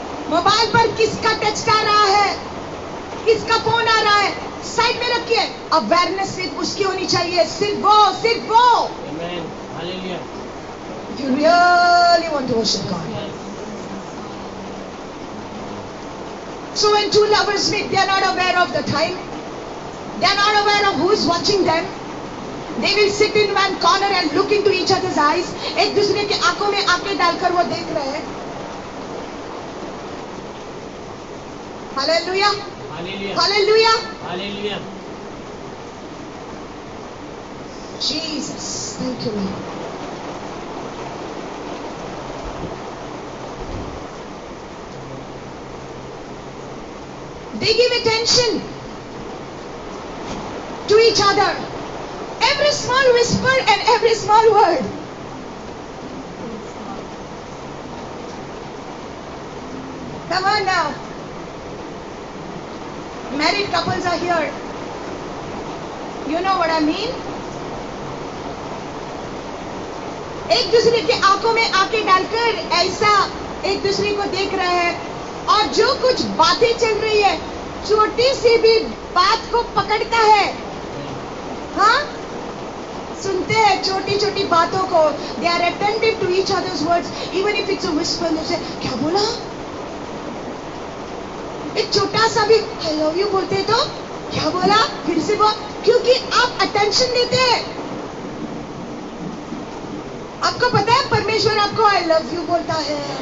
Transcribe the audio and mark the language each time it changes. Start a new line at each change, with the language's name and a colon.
Hindi: Mobile पर किसका text आ रहा है, किसका फोन आ रहा है, साइड में रखिए। अवेयरनेस सिर्फ उसकी होनी चाहिए, सिर्फ वो, सिर्फ वो।
English: Amen. Hallelujah. If you really want to worship God. So when two lovers meet, they are not aware of the time. They are not aware of who is watching them. They will sit in one corner and look into each other's eyes.
Hindi: एक दूसरे के आंखों में आंखें डालकर वो देख रहे हैं।
English: Hallelujah. Hallelujah. Hallelujah. Hallelujah. Jesus, thank you, Lord. They give attention to each other. Every small whisper and every small word. Come on now. Married couples are here. You know what I mean?
Hindi: एक दूसरे के आंखों में आंखें डालकर ऐसा एक दूसरे को देख रहे हैं, और जो कुछ बातें चल रही है, छोटी सी भी बात को पकड़ता है। हाँ, सुनते हैं छोटी छोटी बातों को।
English: They are attentive to each other's words, even if it's a whisper. They say,
Hindi: क्या बोला? एक छोटा सा भी
English: I love you
Hindi: बोलते तो क्या बोला, फिर से बोल, क्योंकि आप अटेंशन देते हैं। आपको पता है परमेश्वर आपको
English: I love you
Hindi: बोलता है।